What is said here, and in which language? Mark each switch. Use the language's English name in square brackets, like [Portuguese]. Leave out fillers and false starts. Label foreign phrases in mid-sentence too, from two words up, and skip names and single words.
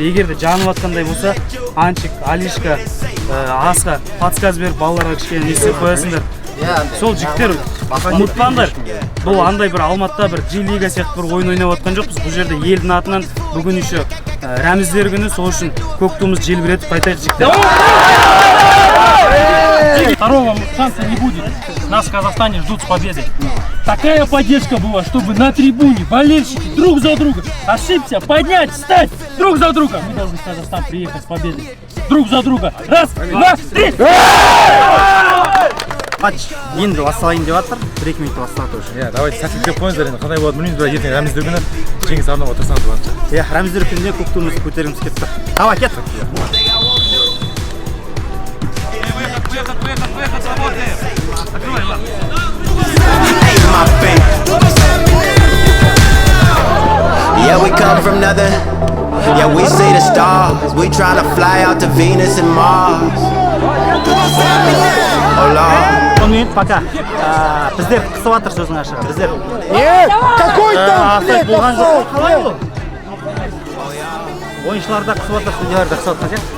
[Kazakh] Егер де жанып атқандай болса, Анчик, Алишка, Асқа подсказ беріп балаларға кішкене естіп қоясыңдар. Сол жігіттер ұмытпаңдар. Бұл андай бір Алматыда бір G лига сияқты бір ойын ойнап жатқан жоқпыз. Бұл жерде елдің атынан бүгін еще рәміздер күні, сол үшін көк туымызды желбіретіп қайтайық жігіттер. [Russian] Второго шанса не будет. Нас в Казахстане ждут с победой. Такая поддержка была, чтобы на трибуне болельщики друг за друга. Ошибся, поднять, встать друг за друга. Мы должны в Казахстан приехать с победой. Друг за друга. Раз, два, три. [Kazakh] Матч енді басталайын деп жатыр. 1-2 минут басталады уже. Иә, давайте сәттілік деп қойыңыздар енді. Қандай болады білмейміз, бірақ ертең рәміздер күні жеңіс арнауға тырысамыз барынша. Иә, рәміздер күніне көк туымызды көтергіміз келіп тұр. Давай, кет. [English] Yeah, we come from nothing. Yeah, we see the stars. We tryna fly out to Venus and Mars. Oh Lord. [Kazakh] Сонымен пока. Біздер қысып жатыр сөзің ашығы. Біздер. [Russian] Какой там? [Kazakh] Болған жоқ. Қалай ол? Ойыншылар да қысып жатыр, судьялар да қысып жатқан сияқты.